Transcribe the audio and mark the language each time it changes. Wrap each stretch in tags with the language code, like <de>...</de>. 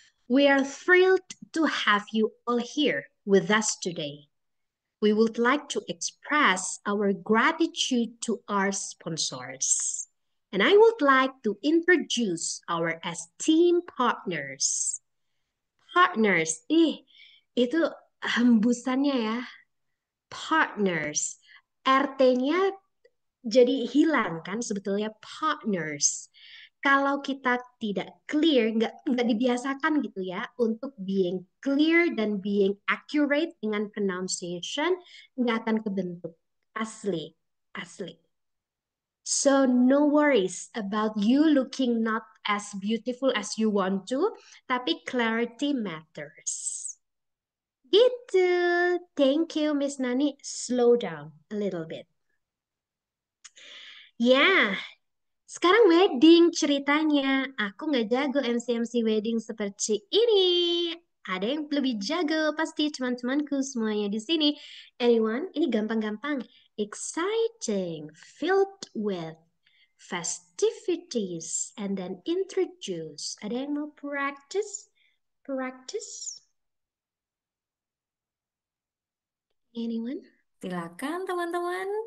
<en>We are thrilled to have you all here with us today. We would like to express our gratitude to our sponsors. And I would like to introduce our esteemed partners.</en> <id>Partners, itu hembusannya ya. Partners. RT-nya jadi hilang kan sebetulnya partners. Kalau kita tidak clear, nggak dibiasakan gitu ya untuk</id> <en>being clear</en> <id>dan</id> <en>being accurate</en> <id>dengan pronunciation, nggak akan kebentuk. Asli, asli.</id> <en>So no worries about you looking not as beautiful as you want to,</en> <id>tapi</id> <en>clarity matters.</en> <id>Gitu.</id> <en>Thank you, Miss Nani. Slow down a little bit.</en> <id>Ya, sekarang wedding ceritanya. Aku nggak jago MC-MC wedding seperti ini. Ada yang lebih jago pasti teman-temanku semuanya di sini.</id> <en>Anyone?</en> <id>Ini gampang-gampang.</id> <en>Exciting, filled with festivities, and then introduce.</en> <id>Ada yang mau practice? Practice?</id> <en>Anyone?</en> <id>Silakan teman-teman.</id>